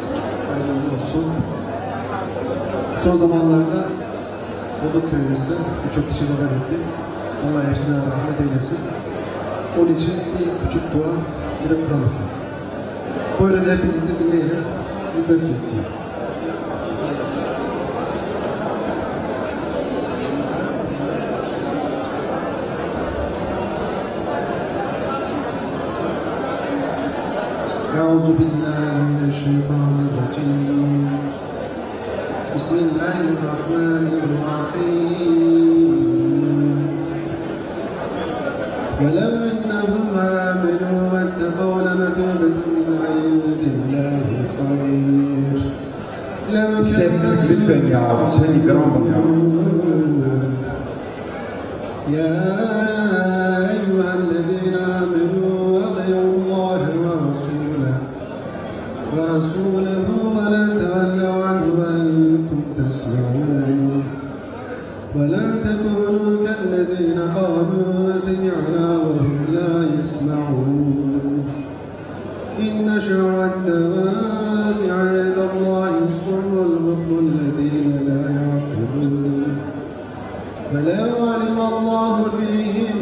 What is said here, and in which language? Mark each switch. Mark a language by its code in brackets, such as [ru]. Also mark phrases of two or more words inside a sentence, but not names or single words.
[tr] Hayırlı uğurlu olsun. Son zamanlarda Boduk köyümüzde birçok kişi vefat etti. Allah hepsine rahmet eylesin. Onun için bir küçük dua, bir de Kur'an okuyun. Buyurun hep birlikte dinleyelim. Bir besle için. [ar] أعوذ بالله من الشيطان الرجيم بسم الله الرحمن الرحيم ولو أنهم آمنوا واتقوا لمثوبة من عند الله خير لو [tr] Sessizlik lütfen ya. Sen ikramın ya. [ar] يا أيها الذين آمنوا أطيعوا الله ورسوله ولا تولوا عنه وأنتم تسمعون ولا تكونوا كالذين قالوا سمعنا وهم لا يسمعون إن شر الدواب عند الله الصم البكم الذين لا يعقلون فلو علم الله فيهم